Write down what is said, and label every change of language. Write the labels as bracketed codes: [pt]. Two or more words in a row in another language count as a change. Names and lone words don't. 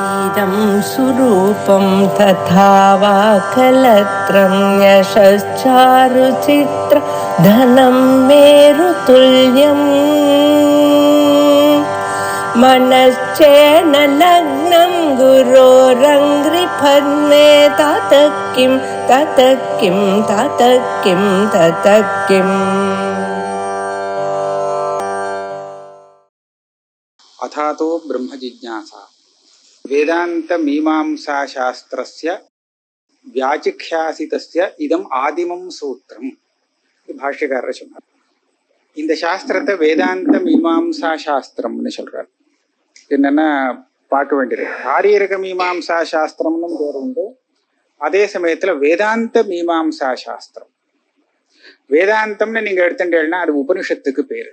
[sa] इदं सुरूपं तथा वा कलत्रं यशश्चारुचित्र धनं मेरुतुल्यम् मनश्चेन लग्नं गुरोरङ्घ्रिपद्मे ततः किं ततः किं ततः किं ततः किम् अथातो ब्रह्म जिज्ञासा वेदांत मीमांसा शास्त्रस्य व्याचिख्यासितस्य इदम आदिमं सूत्रम भाष्यकारர் சொன்னார். [ta] இந்த சாஸ்திரத்தை வேதாந்த மீமாம்சா சாஸ்திரம்னு சொல்றார். என்னன்னா பார்க்க வேண்டியது, ஆரியரக மீமாம்சா சாஸ்திரம்னு பேர் உண்டு, அதே சமயத்துல வேதாந்த மீமாம்சா சாஸ்திரம். வேதாந்தம்னு நீங்க எடுத்துட்டேன்னா அது உபனிஷத்துக்கு பேரு.